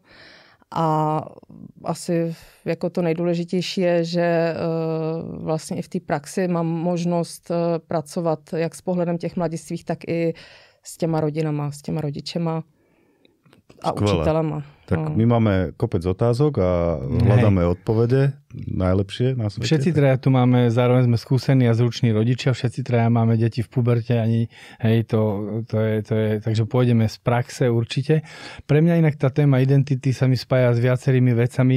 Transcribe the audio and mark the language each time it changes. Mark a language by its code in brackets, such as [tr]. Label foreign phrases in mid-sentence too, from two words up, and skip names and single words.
[cs] A asi jako to nejdůležitější je, že vlastně i v té praxi mám možnost pracovat jak s pohledem těch mladistvých, tak i s těma rodinama, s těma rodičema a učitelema. [sk] Tak my máme kopec otázok a hľadáme odpovede najlepšie na svete. Všetci traja tu máme, zároveň sme skúsení a zruční rodičia, všetci traja máme deti v puberte, to je, takže pôjdeme z praxe určite. Pre mňa inak tá téma identity sa mi spája s viacerými vecami.